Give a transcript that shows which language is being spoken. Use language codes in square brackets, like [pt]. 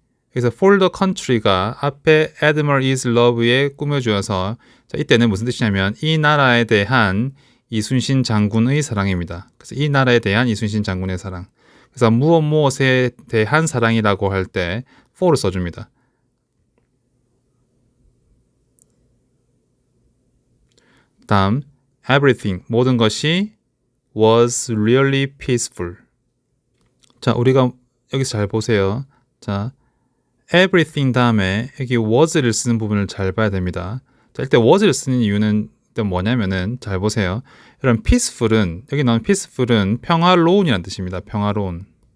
[ko] 그래서 for the country가 앞에 Admiral E's love에 꾸며주어서, 자, 이때는 무슨 뜻이냐면 이 나라에 대한 이순신 장군의 사랑입니다. 그래서 이 나라에 대한 이순신 장군의 사랑. 그래서 무엇에 대한 사랑이라고 할 때 for를 써줍니다. 다음 [en] everything, [ko] 모든 것이 [en] was really peaceful. [ko] 자, 우리가 여기서 잘 보세요. 자, everything 다음에 여기 was를 쓰는 부분을 잘 봐야 됩니다. 자, 일단 was를 쓰는 이유는 일단 뭐냐면은 잘 보세요. 여러분 peaceful은 여기 나온 peaceful은 평화로운이라는 뜻입니다. 평화로운.